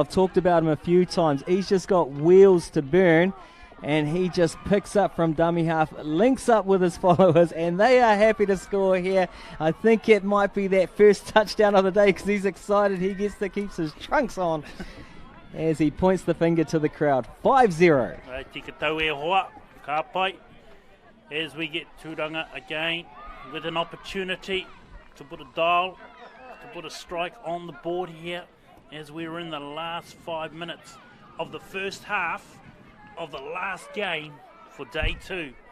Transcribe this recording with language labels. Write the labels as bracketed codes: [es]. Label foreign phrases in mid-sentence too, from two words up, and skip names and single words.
[en] I've talked about him a few times. He's just got wheels to burn. And he just picks up from dummy half, links up with his followers, and they are happy to score here. I think it might be that first touchdown of the day because he's excited. He gets to keep his trunks on as he points the finger to the crowd. 5-0. [mi] Tika tau e hoa, ka pai, [en] as we get Turanga again with an opportunity to put a dial, to put a strike on the board here as we're in the last 5 minutes of the first half of the last game for day 2.